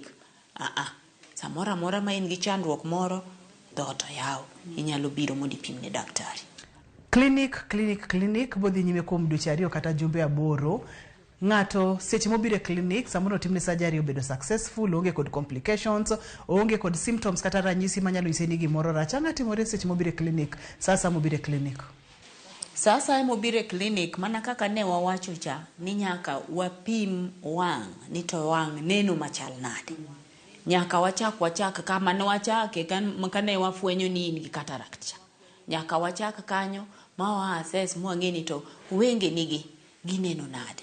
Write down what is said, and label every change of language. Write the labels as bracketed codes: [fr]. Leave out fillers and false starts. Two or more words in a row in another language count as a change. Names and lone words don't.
[luo] Samora mora ma in gi chandruok moro dhoot oyaw, inyalo biro mondo ipim ne daktari. Clinic bodhi nyime kuom dweche 2 kata jumbe 8. Ng'ato seche mobire clinic samoro timne surgery obedo successful, onge kod complications, onge kod symptoms kata ranyisi manyalo iseni gimoro rach. Ang'a timore seche mobire clinic, sasa mobire clinic. Sasa mobire clinic mana kaka ne wawacho cha ni nyaka wapim wang' ni to wang' neno machal nade. Nyaka wachak kama ne wachake kane wafwenyo ni in gi cataract cha. Nyaka wachak kanyo ma wa assess mwang'e ni to wenge nigi gineno nade.